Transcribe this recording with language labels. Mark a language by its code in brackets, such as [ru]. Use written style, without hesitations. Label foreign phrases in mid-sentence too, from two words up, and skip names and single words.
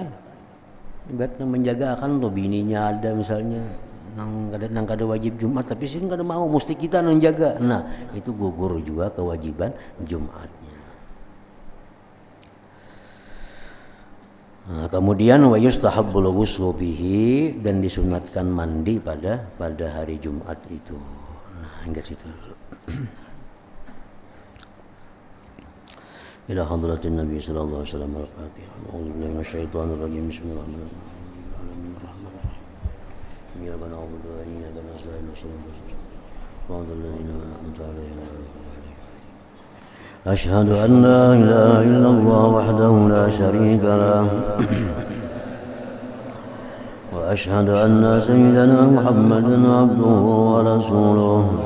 [bjn] Ibarat nang menjaga akan tuh bininya ada misalnya, nang kada wajib Jumat, tapi sidin kada mau, mesti kita nang jaga. Nah, itu gugur juga kewajiban Jumatnya. Nah, kemudian [ar] ويستحب الغسل به, [bjn] dan disunatkan mandi pada hari Jumat itu. Nah, hingga situ. [ar] إلى حضرة النبي صلى الله عليه وسلم الفاتحة. أعوذ بالله من الشيطان الرجيم. بسم الله الرحمن الرحيم. يا ربنا أعوذ بك من شر أشهد أن لا إله إلا الله وحده لا شريك له وأشهد أن سيدنا محمدا عبده ورسوله